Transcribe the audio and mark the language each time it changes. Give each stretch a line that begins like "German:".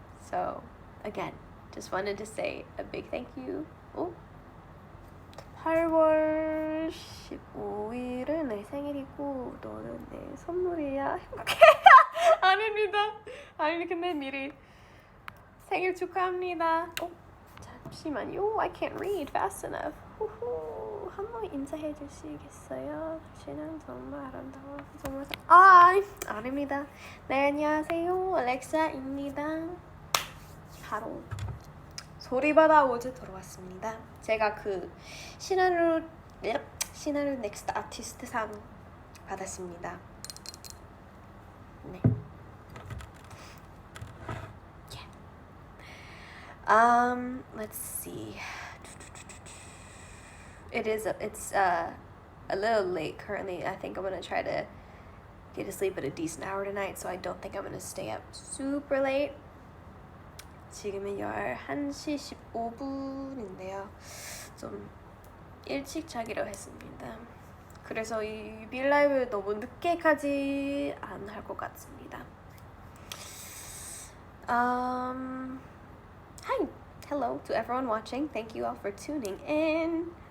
English: So, again, just wanted to say a big thank you.
Korean: 8월 15일은 내 생일이고 너는 내 선물이야. 행복해. 아닙니다. 아니 근데 미리 생일 축하합니다. 잠시만요.
English: I can't read fast enough.
Korean: 한번 인사해 주시겠어요? 당신은 정말 아름다워. 정말 아닙니다. 네, 안녕하세요. 알렉사입니다. 바로 소리바다 어제 들어왔습니다. 제가 그 시나리오 넥스트 아티스트 상 받았습니다. 네.
English: Yeah. Let's see. It's a little late currently. I think I'm gonna try to get to sleep at a decent hour tonight, so I don't think I'm gonna stay up super late.
Korean: 지금은 11시 15분인데요. 좀 일찍 자기로 했습니다. 그래서 이 빌라이브 너무 늦게까지 안 할 것 같습니다.
English: Hi, hello to everyone watching. Thank you all for tuning in.